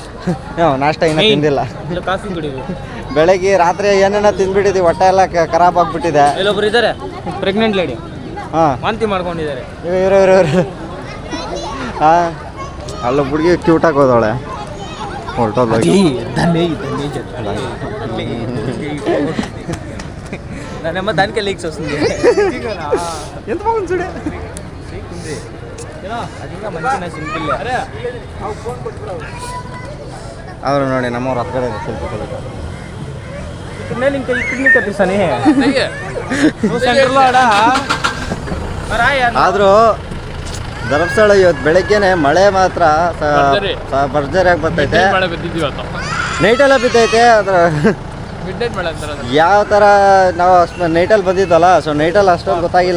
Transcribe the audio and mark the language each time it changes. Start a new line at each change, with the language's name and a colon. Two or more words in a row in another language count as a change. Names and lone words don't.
Kannada: ನಾಷ್ಟ ಇನ್ನೂ ತಿಂದಿಲ್ಲ. ಕಾಫಿ ಕುಡಿಬೇಕು. ಬೆಳಗ್ಗೆ ರಾತ್ರಿ ಏನೇನೋ ತಿಂದ್ಬಿಟ್ಟಿದ್ದೀವಿ. ಹೊಟ್ಟೆ ಎಲ್ಲ ಖರಾಬ್ ಆಗಿಬಿಟ್ಟಿದೆ. ಇಲ್ಲೊಬ್ರು ಇದ್ದಾರೆ
English: pregnant lady. ಹಾಂ,
Kannada: ವಾಂತಿ ಮಾಡ್ಕೊಂಡಿದ್ದಾರೆ. ಇವರು ಹಾಂ, ಅಲ್ಲ ಹುಡುಗಿ ಕ್ಯೂಟಾಗಿ ಹೋದವಳೆ. ಹೊರಟೋದು
Telugu: నన్నేమో దానికే లీక్స్ వస్తుంది. ఎంత బాగుంది చూడే. అది ఇంకా మంచిగా సింపుల్.
Kannada: ಅವರು ನೋಡಿ ನಮ್ಮವ್ರು ಹತ್ರ ಸ್ವಲ್ಪ
Telugu: నేను ఇంకా ఇక్కడ కట్టిస్తానే సెంటర్లో ఆడ.
Kannada: ಆದರೂ ಧರ್ಮಸ್ಥಳ ಇವತ್ತು ಬೆಳಗ್ಗೆನೆ ಮಳೆ ಮಾತ್ರ ಭರ್ಜರಿಯಾಗಿ ಬರ್ತೈತೆ. ನೈಟೆಲ್ಲ ಬಿದ್ದೈತೆ. ಅದರ ಯಾವ ಥರ ನಾವು ನೈಟಲ್ಲಿ ಬಂದಿದ್ವಲ್ಲ, ಸೊ ನೈಟಲ್ಲಿ ಅಷ್ಟೊಂದು ಗೊತ್ತಾಗಿಲ್ಲ.